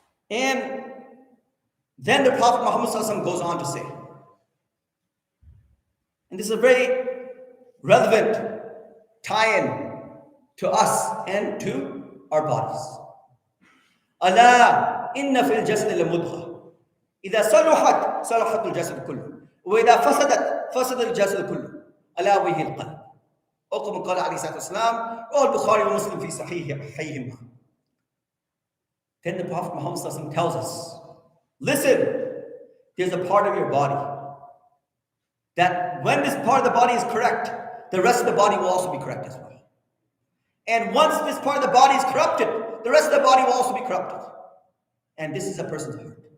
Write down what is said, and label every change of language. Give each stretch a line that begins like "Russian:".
English: And then the Prophet Muhammad goes on to say, and this is a very relevant tie-in to us and to our bodies.
Arabic: Ala inna fil jasad la mudghah. إذا صلحت صلحت الجسد كله وإذا فسدت فسد الجسد كله ألا وهي القلب أو كما قال عليه الصلاة والسلام رواه البخاري ومسلم في صحيحهما.
English: Then the Prophet Muhammad tells us, listen, there's a part of your body that when this part of the body is correct, the rest of the body will also be correct as well. And once this part of the body is corrupted, the rest of the body will also be corrupted. And this is a person's heart.